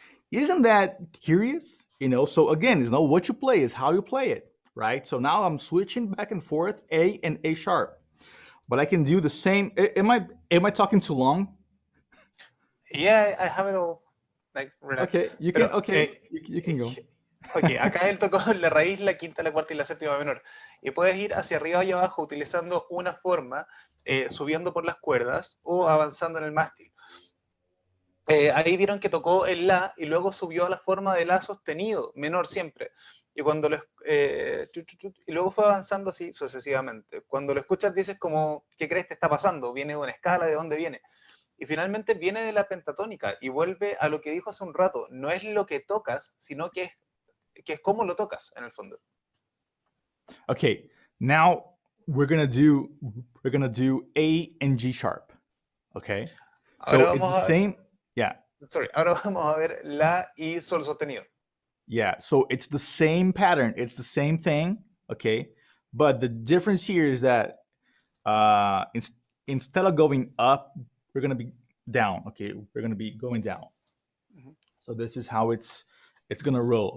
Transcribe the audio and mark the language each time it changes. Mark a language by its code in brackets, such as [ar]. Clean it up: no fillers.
[en] Isn't that curious? So again, it's not what you play, it's how you play it, right? So now I'm switching back and forth, A and A sharp. But I can do the same. Am I talking too long? Yeah, I have it all like relaxed. Okay, you can. You can go. [es] Ok, acá él tocó la raíz, la quinta, la cuarta y la séptima menor. Y puedes ir hacia arriba y abajo utilizando una forma, subiendo por las cuerdas o avanzando en el mástil. Ahí vieron que tocó el La y luego subió a la forma de La sostenido, menor siempre. Y cuando y luego fue avanzando así sucesivamente. Cuando lo escuchas dices como, ¿qué crees que está pasando? ¿Viene de una escala? ¿De dónde viene? Y finalmente viene de la pentatónica y vuelve a lo que dijo hace un rato. No es lo que tocas, sino que es cómo lo tocas, en el fondo. [en] Okay, now we're gonna do A and G sharp. Okay, so it's the same. Yeah. Sorry, [es] ahora vamos a ver La y Sol sostenido. [en] Yeah, so it's the same pattern. It's the same thing. Okay, but the difference here is that instead of going up, we're gonna be down. Okay, we're gonna be going down. Mm-hmm. So this is how it's gonna roll.